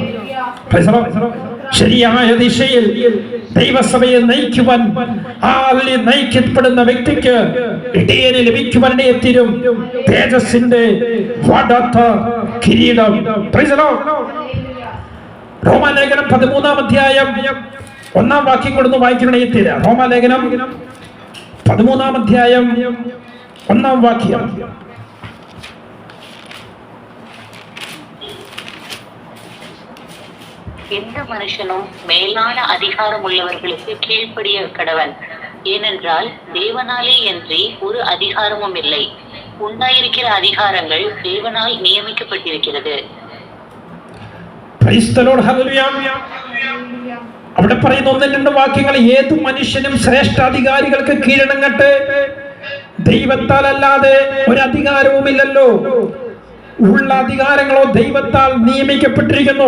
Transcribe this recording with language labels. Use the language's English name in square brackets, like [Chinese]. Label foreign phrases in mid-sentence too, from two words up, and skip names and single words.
[Malayalam] ശരിയായ ദിശയിൽ ദൈവസഭയെ നയിക്കുവാൻ നയിക്കപ്പെടുന്ന വ്യക്തിക്ക് ഇടയനെ ലഭിക്കുവാൻ തീരും തേജസ്സിന്റെ വാടാത്ത കിരീടം. റോമാലേഖനം 13-ാം അധ്യായം 1-ാം വാക്യം കൊടുന്ന് വായിക്കണേ തീരാ. റോമാലേഖനം 13-ാം അധ്യായം 1-ാം വാക്യം. [Tamil] எந்த மனுஷனும் மேலான அதிகாரம் உள்ளவர்களுக்கு கீழ்ப்படிய கடவன். ஏனென்றால் தேவனாலே அன்றி ஒரு அதிகாரமும் இல்லை. உண்டாயிருக்கிற அதிகாரங்கள் தேவனால் நியமிக்கப்பட்டிருக்கிறது. [Malayalam] അവിടെ പറയുന്ന 1-2 വാക്യങ്ങൾ, ഏത് മനുഷ്യനും ശ്രേഷ്ഠാധികാരികൾക്ക് കീഴടങ്ങട്ടെ, ദൈവത്താൽ അല്ലാതെ ഒരു അധികാരവുമില്ലല്ലോ. ഉള്ള അധികാരങ്ങളോ ദൈവത്താൽ നിയമിക്കപ്പെട്ടിരിക്കുന്നു.